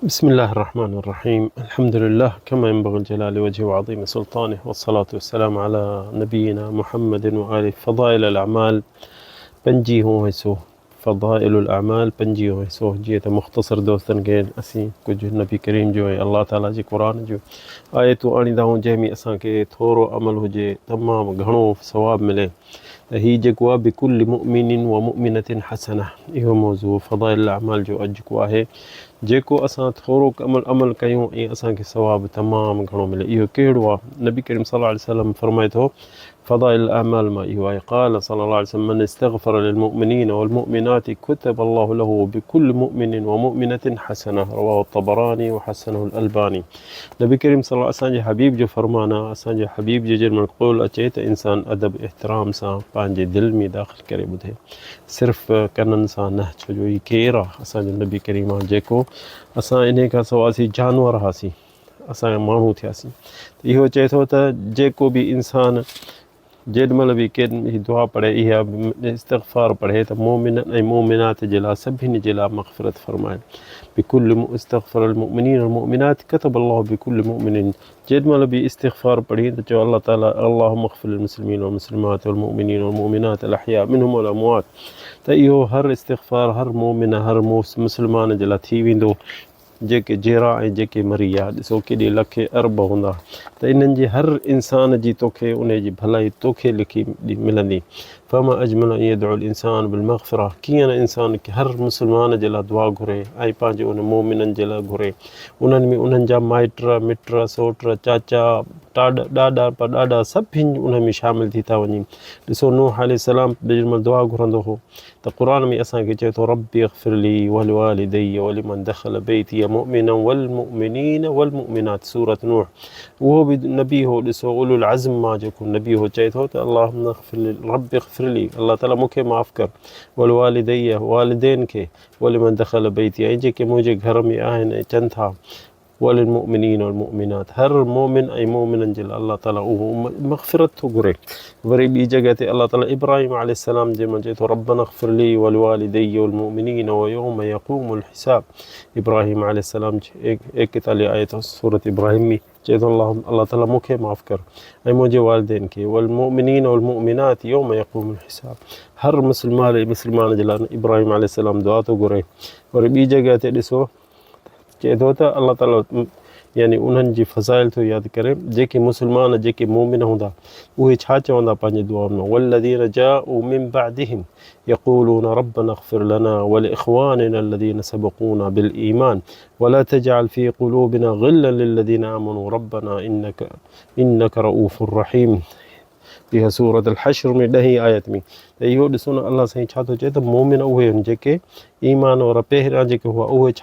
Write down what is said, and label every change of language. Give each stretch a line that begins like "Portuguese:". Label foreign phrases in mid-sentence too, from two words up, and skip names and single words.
Arabic: بسم الله الرحمن الرحيم. الحمد لله كما ينبغي الجلال وجهه وعظيم سلطانه، والصلاة والسلام على نبينا محمد وآله.
Sindhi: فضائل الأعمال पंजी हो हिसो फ़ज़ाइलुल अमाल पंजी हो हिसो जीअं त मुख़्तसर दोस्तनि खे असीं कुझु नबी करीम जो ऐं अल्लाह ताला जे क़ुर जो आयतूं आणींदा आहियूं जंहिंमें असांखे थोरो अमल हुजे तमामु घणो सवाबु मिले। त हीउ जेको आहे
Arabic: بكل مؤمن ومؤمنة حسنة,
Sindhi: इहो मौज़ू फ़ज़ाइलुल अमाल जो अॼु जेको आहे जेको असां थोरो अमल कयूं ऐं असांखे सवाबु तमामु घणो मिले। इहो कहिड़ो आहे? नबी करीम
Arabic: صلى الله عليه وسلم
Sindhi: फरमाए थो फ़ज़ाइल अमाल मां इहो आहे,
Arabic: قال صلى الله عليه وسلم من استغفر للمؤمنين والمؤمنات كتب الله له بكل مؤمن ومؤمنة حسنة، رواه الطبراني وحسنه الألباني.
Sindhi: नबी करीम सल्लल्लाहु असांजे हबीब जो फरमान आहे। असांजे हबीब जे जंहिं क़ौल अचे त इंसान अदब एहतराम सां पंहिंजे दिलि में दाख़िल करे ॿुधे, सिर्फ़ु कननि सां न। छो जो हीउ केरु आहे? असांजो नबी करीम आहे जेको असां इन खां सवाइ जानवर हुआसीं, असां माण्हू थियासीं। इहो चए थो त जेको बि इंसान जेॾीमहिल बि केॾी दुआ पढ़े, इहा इस्तग़फ़ार पढ़े त मोमिन ऐं मोमिनात जे लाइ सभिनी जे लाइ मग़फ़िरत फ़रमाए।
Arabic: بكل استغفر المؤمنين والمؤمنات كتب الله بكل مؤمن,
Sindhi: जेॾीमहिल बि इस्तग़फ़ार पढ़ी त चओ अल्लाह ताला
Arabic: اللهم اغفر للمسلمين والمسلمات والمؤمنين والمؤمنات الأحياء منهم والأموات.
Sindhi: त इहो हर इस्तग़फ़ार हर मोमिन हर मुस्लमान जे लाइ थी वेंदो जेके जहिड़ा ऐं जेके मरी विया। ॾिसो केॾे लखे अरब हूंदा, त इन्हनि जे हर इंसान जी तोखे उन जी भलाई तोखे लिखी मिलंदी।
Arabic: فما أجمل أن يدعو الإنسان بالمغفرة,
Sindhi: कीअं न इंसान हर मुस्लमान जे लाइ दुआ घुरे ऐं पंहिंजे उन मोमिननि जे लाइ घुरे। उन्हनि में उन्हनि जा माइट मिट सोट चाचा ॾाॾा परॾाॾा सभिनी उन में शामिलु थी था वञनि। ॾिसो नूह अलैहिस्सलाम जेॾीमहिल दुआ घुरंदो हो त क़ुर में असांखे चए थो
Arabic: ربي اغفر لي ولوالدي ولمن دخل بيتي مؤمنا والمؤمنين والمؤمنات,
Sindhi: सूरत नूह। उहो बि नबी हो, ॾिसो
Arabic: أولو العزم
Sindhi: मां जेको नबी हो चए थो त
Arabic: اللهم رب اغفر لي,
Sindhi: अल्लाह ताला मूंखे माफ़ु कर, वलिवालिदैय वालिदैन खे,
Arabic: ولمن دخل بيتي
Sindhi: ऐं जेके मुंहिंजे घर में आहिनि ऐं अचनि था,
Arabic: وللمؤمنين والمؤمنات,
Sindhi: हर मोमिन ऐं मोमिननि जे लाइ अल्लाह ताला उहो मग़फ़िरत थो घुरे। वरी ॿी जॻह ते अल्लाह ताला इब्राहिम अलैहिस्सलाम जंहिंमें चए थो
Arabic: ربنا اغفر لي ولوالدي والمؤمنين ويوم يقوم الحساب.
Sindhi: इब्राहिम अलैहिस्सलाम 41 आयत सूरत इब्राहिम में चए थो अल्लाह ताला मूंखे माफ़ु कर ऐं मुंहिंजे वालिदैन खे,
Arabic: والمؤمنين والمؤمنات يوم يقوم الحساب.
Sindhi: हर मुस्लमान जे लाइ इब्राहिम अलैहिस्सलाम दुआ थो घुरे। वरी ॿी जॻह ते ॾिसो चए थो त अल्लाह ताला यानी उन्हनि जी फ़ज़ाइल थो यादि करे, जेके मुस्लमान जेके मोमिन हूंदा उहे छा चवंदा पंहिंजे दुआ में,
Arabic: والذين جاءوا من بعدهم يقولون ربنا اغفر لنا ولإخواننا الذين سبقونا بالإيمان ولا تجعل في قلوبنا غلا للذين آمنوا ربنا إنك رءوف رحيم.
Sindhi: इहा सूरत अल हश्र में 10 आयत में। त इहो ॾिसो न अल्लाह साईं छा थो चए त मोमिन उहे आहिनि जेके ईमान वारा पहिरियां जेके हुआ, उहे छा